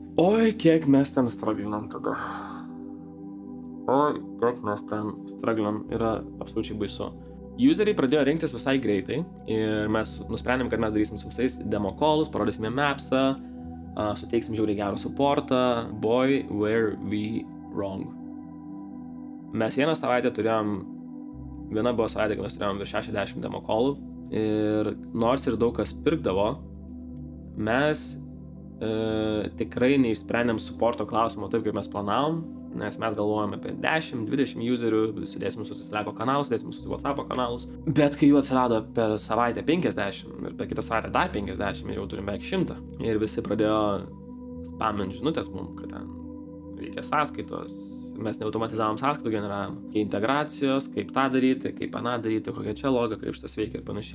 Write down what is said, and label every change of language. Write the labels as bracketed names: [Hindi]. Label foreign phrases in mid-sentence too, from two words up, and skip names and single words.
[Lithuanian] Oi, kiek mes ten straglinam tada. Yra absoliučiai baisu. Useriai pradėjo rinktis visai greitai ir mes nusprendėm, kad mes darysim su visais [English] demo callus, [Lithuanian] parodysime mapsą, suteiksim žiauriai gerą supportą. [English] Boy, were we wrong. [Lithuanian] Mes vieną savaitę viena buvo savaitė, kai mes turėjom virš 60 [English] demo callų [Lithuanian] ir nors ir daug kas pirkdavo, mes tikrai neišsprendėm supporto klausimo taip, kaip mes planavom, nes mes galvojame apie 10-20 userių, sudėsim su Slack'o kanalus, sudėsim su WhatsApp'o kanalus, bet kai jų atsirado per savaitę 50 ir per kitą savaitę dar 50 ir jau turim beveik 100 ir visi pradėjo spamint žinutės mums, kad ten reikia sąskaitos, mes neautomatizavom sąskaitų generavimą, kaip integracijos, kaip tą daryti, kaip aną daryti, kokia čia logika, kaip šitas veikia ir panašiai.